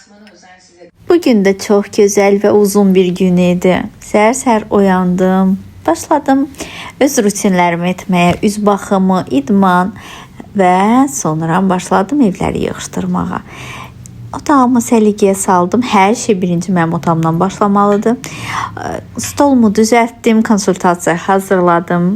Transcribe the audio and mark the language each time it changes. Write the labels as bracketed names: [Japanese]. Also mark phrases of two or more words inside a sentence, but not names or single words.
[Turkish] Bugün de çok güzel ve uzun bir gün idi. [Azerbaijani] Səhər-səhər oyandım. Başladım öz rutinlərimi etməyə, üz baxımı, idman və sonra başladım evləri yığışdırmağa. Otağımı səliqəyə saldım. Hər şey birinci mənim otağımdan başlamalıdır. Stolumu düzəltdim, konsultasiya hazırladım.